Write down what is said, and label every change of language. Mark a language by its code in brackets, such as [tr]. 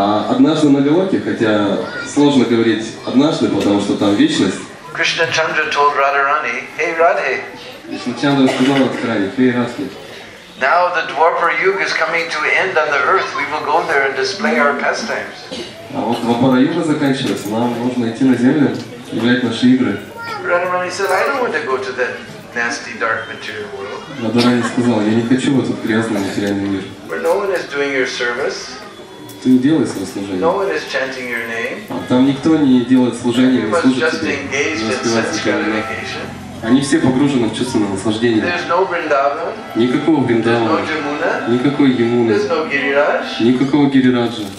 [ru] Однажды на Голоке, хотя сложно говорить однажды, потому что там вечность, [en] Krishna Chandra told Radharani, "Hey Radhe." [ru] Кришна Чандра сказал Радхарани, «Hey Радхи, [en] now the Dwapara Yuga is coming to end on the earth. We will go there and display our pastimes." [ru] А вот Двапара Юга заканчивается, нам нужно идти на землю и играть наши игры. [en] Radharani said, "I don't want to go to that nasty dark material world." [ru] Радхарани сказал, я не хочу в этот грязный материальный мир. [en] Where no one is doing your service. [ru] Ты делай свое служение. [en] No one is chanting your name. [ru] Там никто не делает служение, не служит тебе, не распевает тебя. Они все погружены в чувственное наслаждение. Никакого Вриндавана, никакой Ямуны, никакого Гирираджа.